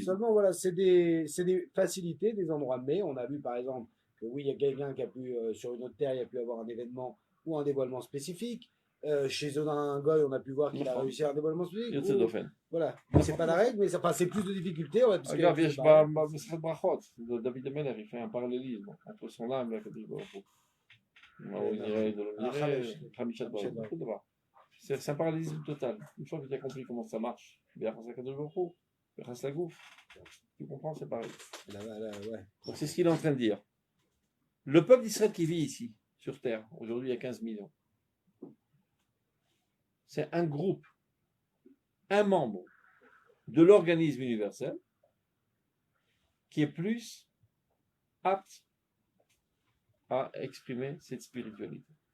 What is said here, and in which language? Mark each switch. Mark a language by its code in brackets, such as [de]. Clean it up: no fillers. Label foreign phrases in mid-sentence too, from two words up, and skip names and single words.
[fr] Seulement, voilà, c'est des facilités, des endroits. Mais on a vu par exemple que oui, il y a quelqu'un qui a pu, sur une autre terre, il a pu avoir un événement ou un dévoilement spécifique. Chez un goy, on a pu voir qu'il a D'accord. réussi à un dévoilement spécifique. [he] יוצא [fr] Ou- [he] דופן. [fr] Voilà, c'est pas la règle, mais ça passe, c'est plus de difficultés. Ouais, parce que- [he] אגב, יש [fr] c'est pas- [he] במסכת ברכות, דוד המלך, [fr] il fait un parallélisme entre son âme [he] והקדוש ברוך הוא. מה הוא נראה, לא נראה, חמישת ברכות, אותו דבר. [fr] C'est un parallélisme total. Une fois que tu as compris comment ça marche, [he] ביחס לקדוש ברוך הוא, ביחס לגוף, [fr] tu comprends, c'est pareil. Là, ouais. Donc c'est ce qu'il est en train de dire. Le peuple d'Israël qui vit ici, sur Terre, aujourd'hui il y a 15 millions, c'est un groupe, un membre de l'organisme universel qui est plus apte à exprimer cette spiritualité.